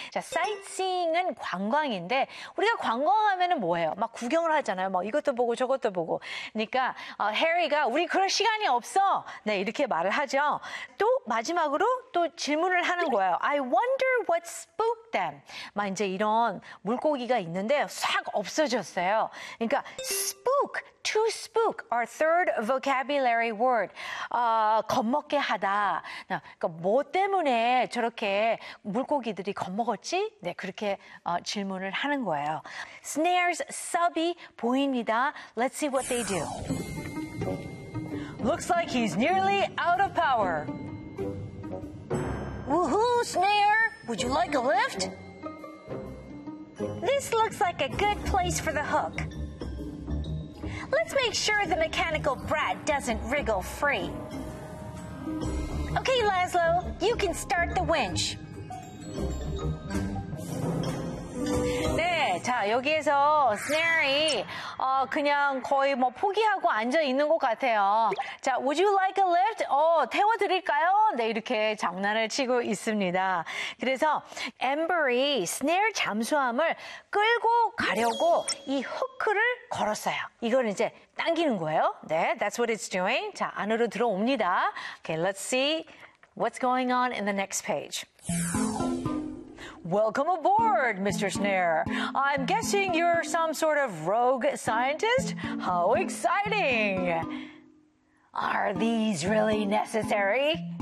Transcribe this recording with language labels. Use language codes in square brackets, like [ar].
[ko] 자, sightseeing은 관광인데 우리가 관광하면은 뭐예요? 막 구경을 하잖아요. 막 이것도 보고 저것도 보고. 그러니까 해리가 우리 그럴 시간이 없어. 네 이렇게 말을 하죠. 또 마지막으로 또 질문을 하는 거예요. [en] I wonder what spooked them. [ko] 막 이제 이런 물고기가 있는데. 싹 없어졌어요. [en] 그러니까 spook, to spook, our third vocabulary word. [ko] 겁먹게 하다. 그러니까 뭐 때문에 저렇게 물고기들이 겁먹었지? 네, 그렇게 질문을 하는 거예요. [en] Snare's sub이 [ko] 보입니다. [en] Let's see what they do. Looks like he's nearly out of power. Woohoo, Snare! Would you like a lift? This looks like a good place for the hook. Let's make sure the mechanical brat doesn't wriggle free. Okay, Laszlo, you can start the winch. [ko] 네, 자 여기에서 스네일이 그냥 거의 뭐 포기하고 앉아 있는 것 같아요. [en] 자, Would you like a lift? [ko] 태워 드릴까요? 네, 이렇게 장난을 치고 있습니다. 그래서 앰버리 스네일 잠수함을 끌고 가려고 이 후크를 걸었어요. 이걸 이제 당기는 거예요. 네, [en] that's what it's doing. [ko] 자, 안으로 들어옵니다. [en] Okay, let's see what's going on in the next page. Welcome aboard, Mr. Snare. I'm guessing you're some sort of rogue scientist? How exciting! Are these really necessary?